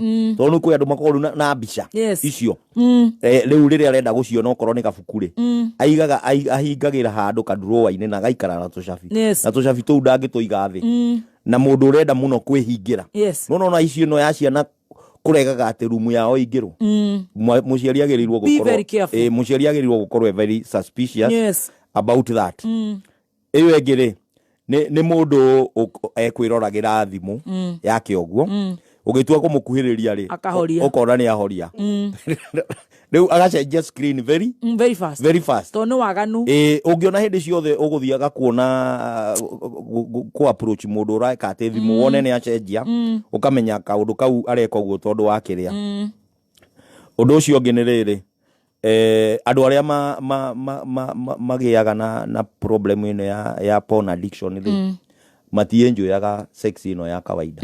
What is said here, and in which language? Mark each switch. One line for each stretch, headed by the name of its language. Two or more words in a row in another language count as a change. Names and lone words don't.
Kikuyu: Tondũ kwĩ andũ makorwo na mbica icio. Rĩu rĩrĩa arenda gũciona okorwo nĩ gabuku rĩ, ahingagĩra handũ kadurũwa-inĩ na gaikara na tũcabi. Na tũcabi tũu ndangĩtũiga thĩ. Na mũndũ ũrenda mũno kwĩhingĩra. Nona icio ĩno ya ciana kũregaga atĩ rumu yao ingĩrwo. Mũciari agĩrĩirwo gũkorwo mũciari agĩrĩirwo gũkorwo
English: very suspicious about that.
Kikuyu: Ĩyo ĩngĩ rĩ, nĩ mũndũ ekwĩroragĩra thimũ yake ũguo, ũgĩtua kũmũkuhĩrĩria rĩ, ũkona nĩ ahoria. Rĩu agacenjia screen
English: very fast.
Kikuyu: Tondũ nĩ waganu. Ũngĩona hĩndĩ ciothe ũgũthiaga kuona ku approach mũndũ ũreka atĩ thimũ wone nĩ acenjia, ũkamenya kaũndũ kau areka ũguo tondũ wa kĩrĩa. Ũndũ ũcio ũngĩ nĩ rĩrĩ, andũ arĩa magĩaga na problem ĩno ya
English: porn addiction
Kikuyu: rĩ, matienjoyaga sex ĩno ya kawaida.